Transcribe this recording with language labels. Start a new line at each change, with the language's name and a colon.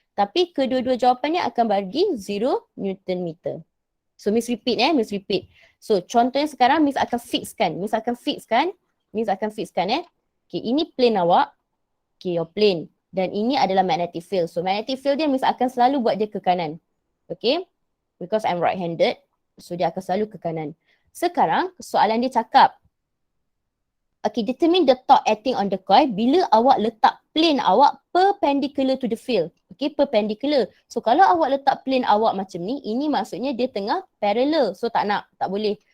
Malay: Tapi kedua-dua jawapannya akan bagi 0 Newton meter. So Miss repeat Miss repeat. So contohnya sekarang Miss akan fixkan. Okay, ini plane awak.
English: Okay, your plane.
Malay: Dan ini adalah magnetic field. So magnetic field dia Miss akan selalu buat dia ke kanan.
English: Okay, because I'm right-handed.
Malay: So dia akan selalu ke kanan. Sekarang soalan dia cakap, okay,
English: determine the torque acting on the coil
Malay: bila awak letak plane awak perpendicular to the field. Okay, perpendicular. So kalau awak letak plane awak macam ni, ini maksudnya dia tengah parallel. So tak boleh.